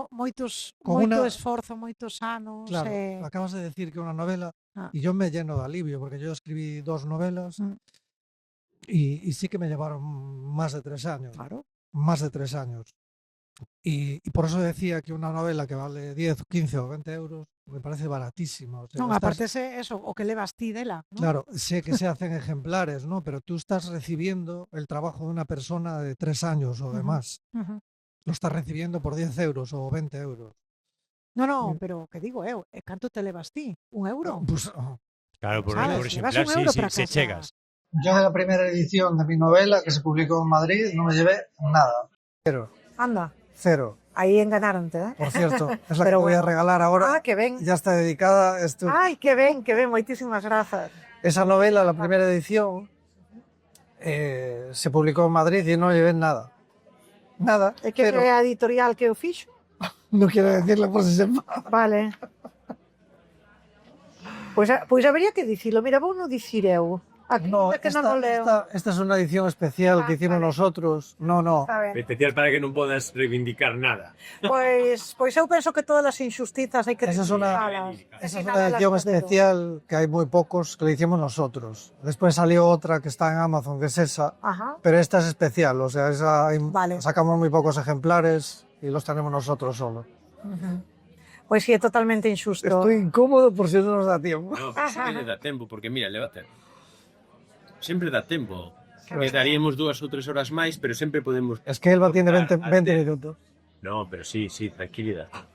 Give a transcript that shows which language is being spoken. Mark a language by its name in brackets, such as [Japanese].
[Galician] moito esforzo, moitos anos. [Spanish] Claro, acabas de decir que una novela, y yo me lleno de alivio, porque yo escribí 2 novelas y sí que me llevaron más de 3 años. Claro. Más de 3 años. Y por eso decía que una novela que vale 10, 15 o 20 euros me parece baratísimo. O sea, [Galician] non, aparte eso, o que levas ti dela, ¿no? [Spanish] Claro, sé que se hacen ejemplares, ¿no? Pero tú estás recibiendo el trabajo de una persona de 3 años o de más. Lo estás recibiendo por 10 euros o 20 euros. [Galician] No, pero que digo, canto te levas ti? [Spanish] ¿1 euro? Pues, claro, por ejemplar, sí, [Galician] chegas. [Spanish] Yo de la primera edición de mi novela, que se publicó en Madrid, no me llevé nada. 0. Anda. 0. [Galician] Aí enganaronte, ¿eh? [Spanish] Por cierto, es la que voy a regalar ahora. [Galician] Ah, que ben. [Spanish] Ya está dedicada. [Galician] Ai, que ben, moitísimas grazas. [Spanish] Esa novela, la primera edición, se publicó en Madrid y no llevé nada. Nada. [Galician] É que é a editorial que o fixo? [Spanish] No quiero decirlo por si sepa. Vale. [Galician] Pois habería que dicilo. Mira, vou non dicir eu. Aquí, No, que non o leo. [Spanish] Esta es una edición especial que hicimos nosotros. No. [Galician] Especial para que non podas reivindicar nada. Pois eu penso que todas as injustizas hai que [Spanish] Esa es una edición especial que hay muy pocos que le hicimos nosotros. Después salió otra que está en Amazon, que es esa. Ajá. Pero esta es especial, o sea, vale. Sacamos muy pocos ejemplares y los tenemos nosotros solo. [Galician] Pois sí, é totalmente injusto. [Spanish] Estoy incómodo por si no nos da tiempo. [Galician] No, pero sempre dá tempo, porque mira, levate. Sempre dá tempo. Quedaríamos 2 ou 3 horas máis, pero sempre podemos... [Spanish] Es que Elba tiene 20 minutos. No, pero sí, tranquilidad.